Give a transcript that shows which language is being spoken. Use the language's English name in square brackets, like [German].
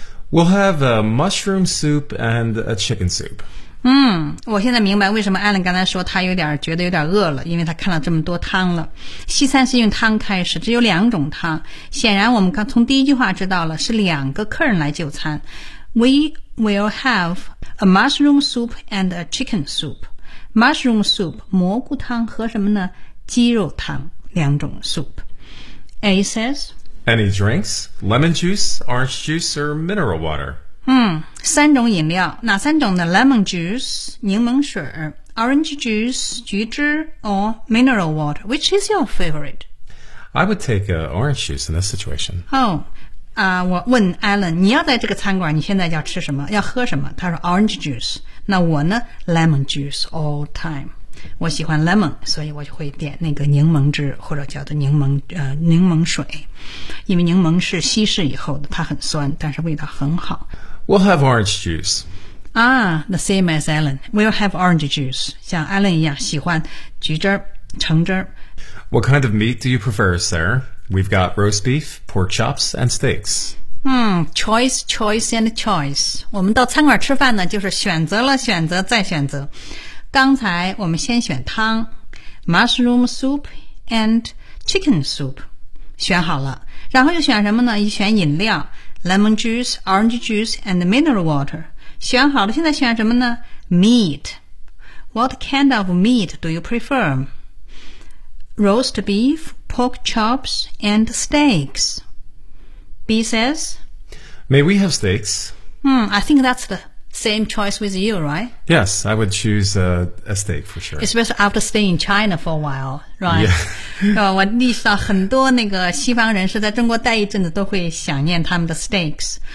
[English] We'll have a mushroom soup and a chicken soup. [Chinese] 我现在明白为什么 Alan 刚才说他有点觉得有点饿了，因为他看了这么多汤了。西餐是用汤开始，只有两种汤。显然我们刚从第一句话知道了，是两个客人来就餐。 [English] We will have a mushroom soup and a chicken soup. [Chinese] Mushroom soup, 蘑菇汤和什么呢？鸡肉汤，两种 soup. [English] A says, Any drinks? Lemon juice, orange juice, or mineral water? [Chinese] 三种饮料，哪三种呢？Lemon juice, 柠檬水， Orange juice, 橘汁， [English] or mineral water. Which is your favorite? I would take orange juice in this situation. [Chinese] Oh. 我问 Alan, 你要在这个餐馆你现在要吃什么要喝什么他说 orange juice, 那我呢 [English] lemon juice all time, [Chinese] 我喜欢 lemon, 所以我就会点那个柠檬汁或者叫做柠檬水因为柠檬是稀释以后的它很酸但是味道很好。 [English] We'll have orange juice. Ah, the same as Alan. We'll have orange juice, [Chinese] 像 Alan 一样喜欢橘汁橙汁。 [English] What kind of meat do you prefer, sir? We've got roast beef, pork chops, and steaks. Choice, choice, and choice. [Chinese] 我们到餐馆吃饭呢，就是选择了选择再选择。刚才我们先选汤 ， [English] mushroom soup and chicken soup， [Chinese] 选好了。然后又选什么呢？又选饮料 ， [English] lemon juice, orange juice, and mineral water。 [Chinese] 选好了，现在选什么呢 [English] ？Meat. What kind of meat do you prefer? Roast beef. Pork chops and steaks. B says, May we have steaks? I think that's the same choice with you, right? Yes, I would choose a steak for sure. Especially after staying in China for a while, right? Yeah. [Chinese] 我意识到很多那个西方人是在中国待一阵子都会想念他们的 steaks.